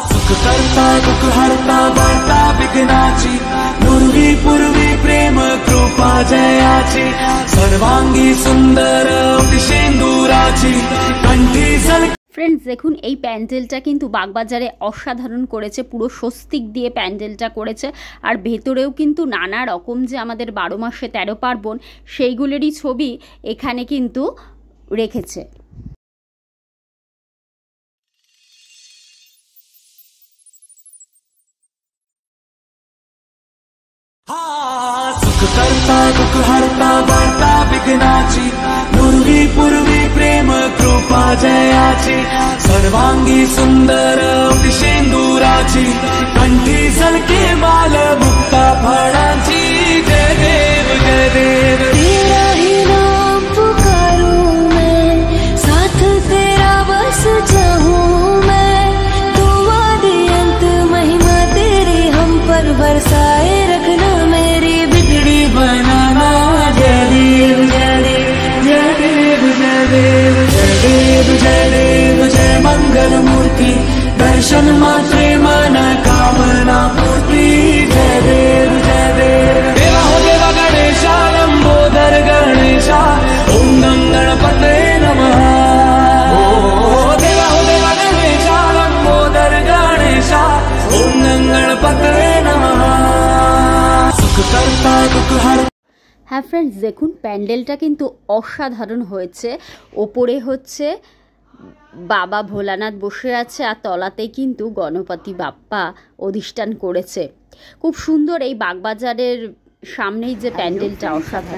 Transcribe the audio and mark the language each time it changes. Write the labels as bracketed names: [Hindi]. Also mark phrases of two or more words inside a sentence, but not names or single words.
[Marathi] करता दुख हरता वार्ता विघ्नाची पूर्वी पूर्वी प्रेम कृपा जयाची सर्वांगी सुंदर शेंदुराची कंठी झल। [Bangla] फ्रेंड्स देखুন এই প্যান্ডেলটা কিন্তু বাগবাজারে অসাধারণ করেছে, পুরো স্বস্তিক দিয়ে প্যান্ডেলটা করেছে। আর ভেতরেও কিন্তু নানা রকম যে আমাদের 12 মাসে 13 পার্বণ সেইগুলোরই ছবি এখানে কিন্তু রেখেছে। [Marathi] सुख करता दुख हरता वार्ता विघ्नाची पूर्वी पूर्वी प्रेम कृपा जयाची सर्वांगी सुंदर शेंदुराची कंठी झलके माल मुक्ता फळांची जय देव जय देव। [Hindi] तेरा ही नाम पुकारूं मैं, साथ तेरा बस चाहूं मैं, दुआ दे अंत महिमा तेरी हम पर बरसाए रखना मेरी बिगड़ी बनाना। [Marathi] जय देव जय देव जय देव जय देव जय देव जय देव जय मंगल मूर्ति दर्शन मात्रे मन कामना पूर्ति। जय देव जय देव। [Hindi] देवा हो देवा गणेशा लंबोदर गणेशा [Sanskrit] ओम गणपते नमः। [Hindi] देवा हो देवा गणेशा लंबोदर गणेशा [Sanskrit] ओम गणपते नमः। [Marathi] सुख करता दुख हर। [Bangla] হ্যাঁ ফ্রেন্ডস দেখুন প্যান্ডেলটা কিন্তু অসাধারণ হয়েছে। ওপরে হচ্ছে বাবা ভোলানাথ বসে আছে আর তলাতে কিন্তু গণপতি বাপ্পা অধিষ্ঠান করেছে। খুব সুন্দর এই বাগবাজারের সামনেই যে প্যান্ডেলটা অসাধারণ।